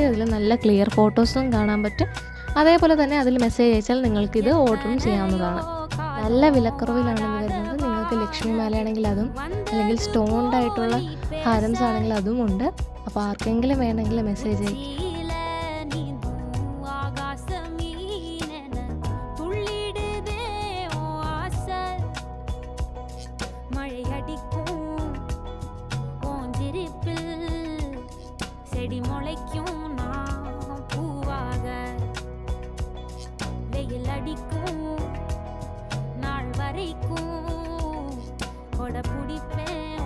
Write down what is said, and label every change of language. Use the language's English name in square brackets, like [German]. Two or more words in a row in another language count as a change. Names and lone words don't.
[Malayalam] അതിൽ നല്ല ക്ലിയർ ഫോട്ടോസും കാണാൻ പറ്റും. അതേപോലെ തന്നെ അതിൽ മെസ്സേജ് അയച്ചാൽ നിങ്ങൾക്കിത് ഓർഡറും ചെയ്യാവുന്നതാണ്. നല്ല വിലക്കുറവിലാണ് ഇത് വരുന്നത്. നിങ്ങൾക്ക് ലക്ഷ്മി മാലയാണെങ്കിൽ അതും, അല്ലെങ്കിൽ സ്റ്റോൺഡ് ആയിട്ടുള്ള ഹാരംസ് ആണെങ്കിൽ അതും ഉണ്ട്. അപ്പോൾ ആർക്കെങ്കിലും വേണമെങ്കിൽ മെസ്സേജ് അയക്കും. [Tamil] செடி முளைக்கும் நான் பூவாக வெயில் அடிக்கும் நாள் வரைக்கும் கொடை பிடிப்பேன்